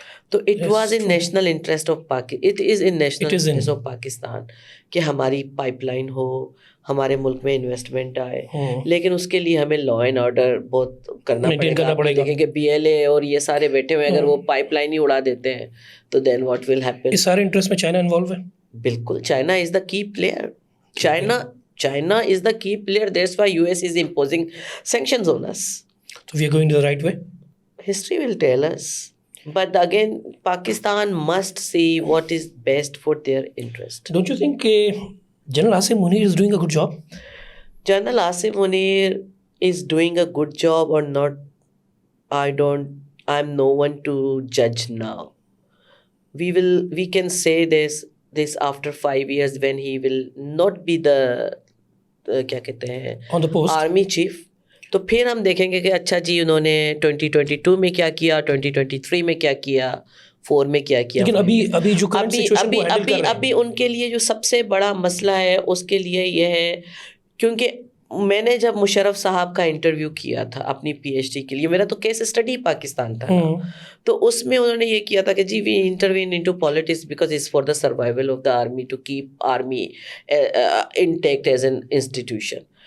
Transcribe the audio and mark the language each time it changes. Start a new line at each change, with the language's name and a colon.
English: تو it was in national interest of it is in national interest of Pakistan
Urdu: کہ ہماری pipe line ہو, ہمارے ملک میں انویسٹمنٹ آئے. لیکن اس کے لیے ہمیں لا اینڈ آرڈر بہت کرنا پڑے گا. دیکھیں کہ BLA اور یہ سارے بیٹھے ہوئے, اگر وہ پائپ لائن ہی اڑا دیتے ہیں تو
English: Then what will happen.
Urdu: اس سارے انٹرسٹ میں چائنا انوالو ہے.
English: بالکل, China is the key player. China is the key player. That's why US is imposing sanctions on us. So we are going the right way. History will tell us. But again, Pakistan must see what is best for their interest. Don't you think General Asim Munir is doing a good job? General Asim Munir is doing a good job or not, I'm no one to judge now. We can say this after 5 years when he will not be the
Urdu: کیا کہتے ہیں
English: on the post. Army chief.
Urdu: تو پھر ہم دیکھیں گے کہ اچھا جی انہوں نے 2022 میں کیا کیا, 2023 میں کیا کیا, 4 میں کیا کیا. لیکن ابھی جو current situation کو handle کر رہے ہیں, ابھی ان کے لیے جو سب سے بڑا مسئلہ ہے اس کے لیے یہ ہے, کیونکہ میں نے جب مشرف صاحب کا انٹرویو کیا تھا اپنی پی ایچ ڈی کے لیے, میرا تو کیس اسٹڈی پاکستان تھا, تو اس میں انہوں نے یہ کیا تھا کہ جی
English: We intervene into politics because it's for the survival of the army, to keep army intact as an institution.